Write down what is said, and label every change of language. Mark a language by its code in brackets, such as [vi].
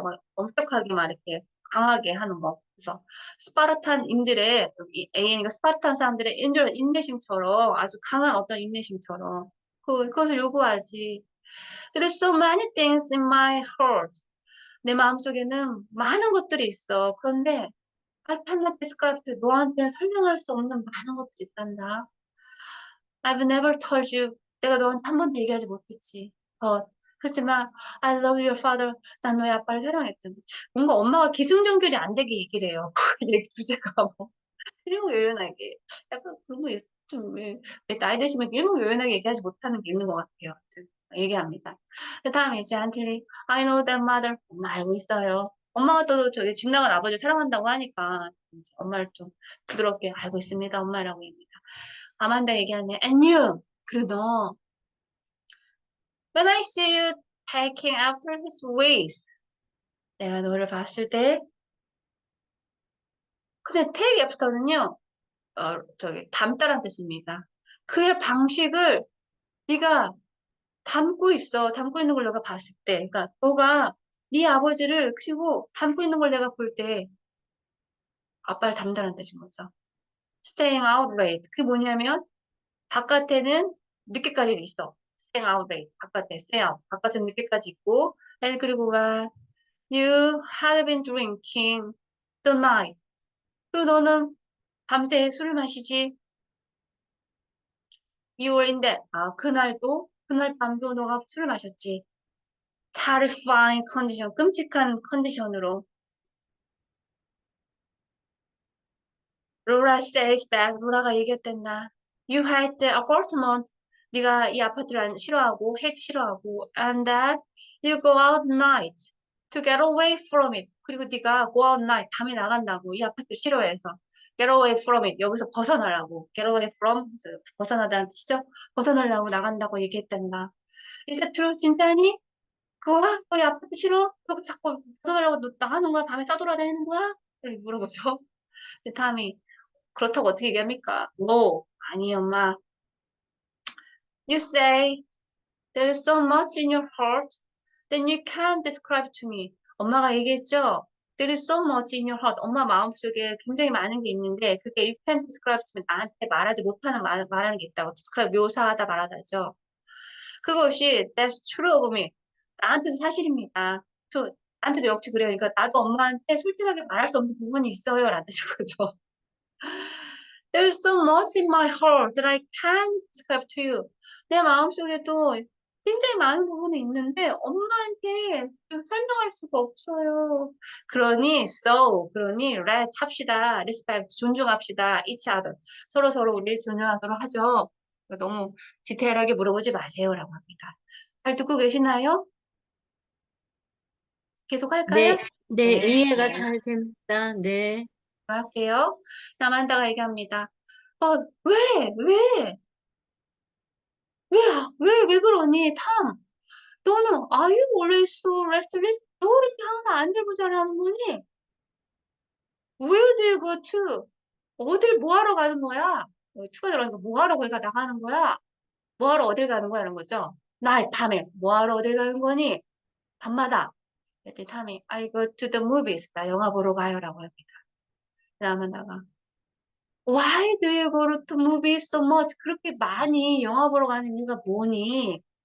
[ko] 막 엄격하게 막 이렇게 강하게 하는 거. 그래서 스파르탄인들의 AN이가 스파르탄 사람들의 인내심처럼 아주 강한 어떤 인내심처럼 그것을 요구하지. [en] There are so many things in my heart. [ko] 내 마음속에는 많은 것들이 있어. 그런데 [en] I cannot describe to [ko] 너한테 설명할 수 없는 많은 것들이 있단다. [en] I've never told you. [ko] 내가 너한테 한 번도 얘기하지 못했지. [en] 그렇지만 I love your father. [ko] 난 너의 아빠를 사랑했던데. 뭔가 엄마가 기승전결이 안 되게 얘기를 해요. 얘기 주제가 뭐. 일목요연하게. 약간 그런 거 좀, 나이 드시면 일목요연하게 얘기하지 못하는 게 있는 것 같아요. 아무튼 얘기합니다. 그 다음에 이제 한틀리 [en] I know that mother. [ko] 엄마 알고 있어요. 엄마가 또 저기 집 나간 아버지 사랑한다고 하니까 이제 엄마를 좀 부드럽게 알고 있습니다. 엄마라고 합니다. 아만다 얘기하네. [en] And you. [ko] 그리고 너. [en] When I see you taking after his ways. [ko] 내가 너를 봤을 때. 근데 take after는요. 저기 담다란 뜻입니다. 그의 방식을 네가 담고 있어. 담고 있는 걸 내가 봤을 때. 그러니까 너가 네 아버지를 그리고 담고 있는 걸 내가 볼 때 아빠를 닮다란 뜻인 거죠. [en] Staying out late. [ko] 그게 뭐냐면 바깥에는 늦게까지 있어. [en] Staying out late. 바깥에 stay out. [ko] 바깥에는 늦게까지 있고 [en] and [ko] 그리고 막 [en] You had been drinking the night. [ko] 그리고 너는 밤새 술을 마시지. [en] You were in that. [ko] 그날도 그날 밤도 너가 술을 마셨지. terrifying 컨디션, 끔찍한 컨디션으로. [en] Laura says that, [ko] 로라가 얘기했단다. [en] You hate the apartment. [ko] 네가 이 아파트를 싫어하고, [en] hate 싫어하고, and that you go out night to get away from it. [ko] 그리고 네가 [en] go out night, [ko] 밤에 나간다고, 이 아파트를 싫어해서. get away from it, 여기서 벗어나라고. get away from, 벗어나다는 뜻이죠? 벗어나려고 나간다고 얘기했단다. [en] Is that true? [ko] 진짜니? 그거 너희 아파트 싫어? 너 자꾸 벗어나려고 너 나가는 거야? 밤에 싸돌아다니는 거야? 이렇게 물어보죠. 근데 다음이 그렇다고 어떻게 얘기합니까? No. 아니 엄마. [en] You say there is so much in your heart that you can't describe to me. [ko] 엄마가 얘기했죠? [en] There is so much in your heart. [ko] 엄마 마음속에 굉장히 많은 게 있는데 그게 [en] you can't describe to me. [ko] 나한테 말하지 못하는 말하는 게 있다고. describe 묘사하다 말하다죠. [en] 그것이 that's true of me. [ko] 나한테도 사실입니다. 나한테도 역시 그래요. 그러니까 나도 엄마한테 솔직하게 말할 수 없는 부분이 있어요. 라는 뜻인 거죠. [en] There's so much in my heart that I can't describe to you. [ko] 내 마음속에도 굉장히 많은 부분이 있는데 엄마한테 설명할 수가 없어요. 그러니 let's 합시다. respect, 존중합시다. [en] each other. [ko] 서로 우리 존중하도록 하죠. 너무 디테일하게 물어보지 마세요라고 합니다. 잘 듣고 계시나요? 계속 할까요? 네, 네, 네, 이해가 잘 됩니다. 네. 할게요. 나만다가 얘기합니다. 왜? 왜? 왜 그러니? [en] 탐, 너는 Are you always so restless? [ko] 너 이렇게 항상 안절부절하는 거니? [en] Where do you go to? [ko] 어딜 뭐하러 가는 거야? 투가 들어가니까 뭐하러 거기가 나가는 거야? 뭐하러 어딜 가는 거야? 이런 거죠. 나 밤에 뭐하러 어딜 가는 거니? 밤마다. 그랬더니 탐이 [en] I go to the movies. [ko] 나 영화 보러 가요라고 합니다. 그다음에 나가 [en] Why do you go to movies so much? [ko] 그렇게 많이 영화 보러 가는 이유가 뭐니?